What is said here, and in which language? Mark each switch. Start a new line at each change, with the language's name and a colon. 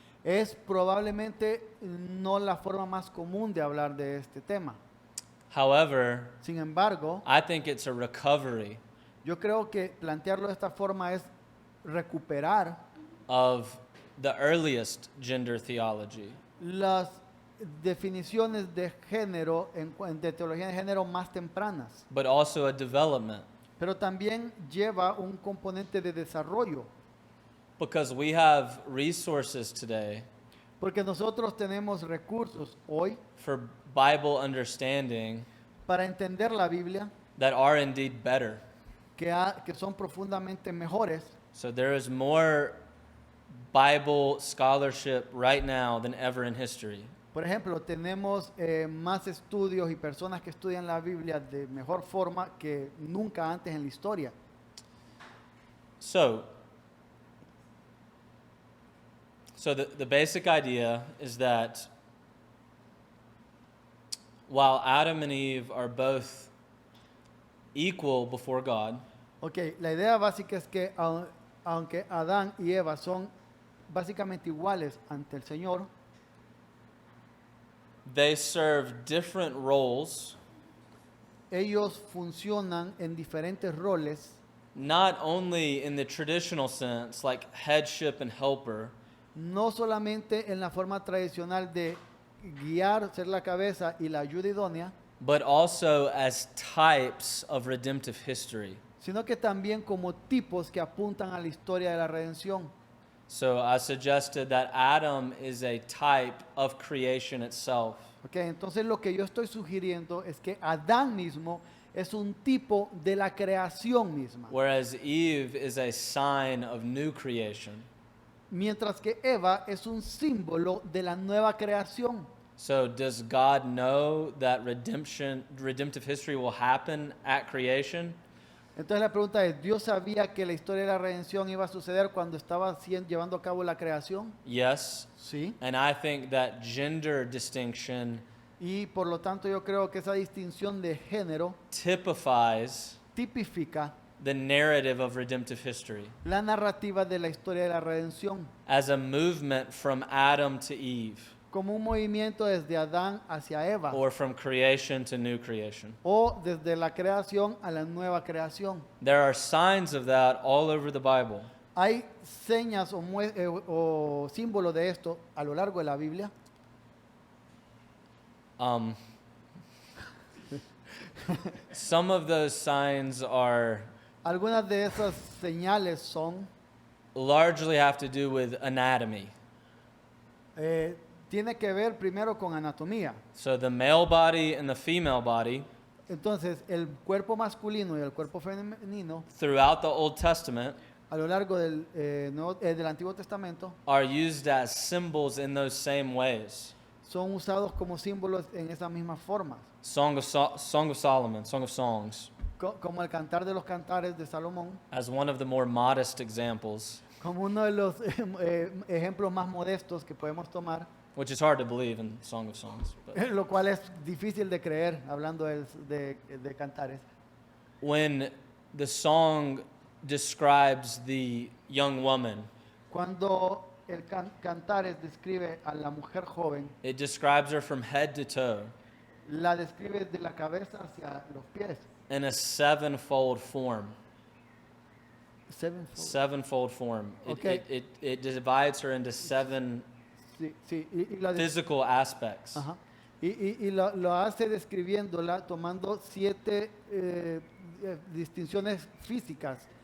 Spanish: es probablemente no la forma más común de hablar de este tema.
English: however,
Spanish: Sin embargo,
English: I think it's a recovery
Spanish: yo creo que plantearlo de esta forma es recuperar
English: of the earliest gender theology.
Spanish: las definiciones de género, de teología de género más tempranas,
English: But also a development,
Spanish: pero también lleva un componente de desarrollo,
English: because we have resources today
Spanish: porque nosotros tenemos recursos hoy
English: for Bible understanding
Spanish: para entender la Biblia
English: that are indeed better.
Spanish: que son profundamente mejores.
English: So there is more Bible scholarship right now than ever in history.
Spanish: Por ejemplo, tenemos más estudios y personas que estudian la Biblia de mejor forma que nunca antes en la historia.
English: So the basic idea is that while Adam and Eve are both equal before God,
Spanish: Ok, la idea básica es que aunque Adán y Eva son básicamente iguales ante el Señor,
English: they serve different roles,
Spanish: ellos funcionan en diferentes roles,
English: not only in the traditional sense, like headship and helper,
Spanish: no solamente en la forma tradicional de guiar, ser la cabeza y la ayuda idónea,
English: but also as types of redemptive history.
Spanish: sino que también como tipos que apuntan a la historia de la redención.
English: So I suggested that Adam is a type of creation itself.
Spanish: Ok, entonces lo que yo estoy sugiriendo es que Adán mismo es un tipo de la creación misma,
English: Whereas Eve is a sign of new creation.
Spanish: mientras que Eva es un símbolo de la nueva creación.
English: So does God know that redemptive history will happen at creation?
Spanish: Entonces la pregunta es, ¿Dios sabía que la historia de la redención iba a suceder cuando estaba llevando a cabo la creación?
English: Yes.
Spanish: Sí.
English: And I think that gender distinction
Spanish: Y por lo tanto yo creo que esa distinción de género
English: typifies
Spanish: tipifica
English: the narrative of redemptive history
Spanish: la narrativa de la historia de la redención
English: as a movement from Adam to Eve,
Spanish: como un movimiento desde Adán hacia Eva
English: or from creation to new creation.
Spanish: o desde la creación a la nueva creación.
English: There are signs of that all over the Bible.
Spanish: Hay señas o símbolos de esto a lo largo de la Biblia.
English: Some of those signs are
Spanish: Algunas de esas señales son,
English: largely have to do with anatomy.
Spanish: tiene que ver primero con anatomía.
English: So the male body and the female body
Spanish: Entonces, el cuerpo masculino y el cuerpo femenino
English: throughout the Old Testament
Spanish: a lo largo del Antiguo Testamento
English: are used as symbols in those same ways.
Spanish: son usados como símbolos en esas mismas formas.
English: Song of Solomon, Song of Songs.
Spanish: como el Cantar de los Cantares de Salomón,
English: as one of the more modest examples,
Spanish: como uno de los ejemplos más modestos que podemos tomar,
English: which is hard to believe in Song of Songs. But
Spanish: lo cual es difícil de creer hablando de cantares.
English: when the song describes the young woman,
Spanish: Cuando el Cantares describe a la mujer joven,
English: it describes her from head to toe
Spanish: la describe de la cabeza hacia los pies.
English: in a sevenfold form. Sevenfold. Sevenfold form. Okay. It divides her into 7
Spanish: Sí, sí, y la
English: physical aspects. Ajá.
Spanish: Y lo hace describiéndola tomando 7 distinciones físicas.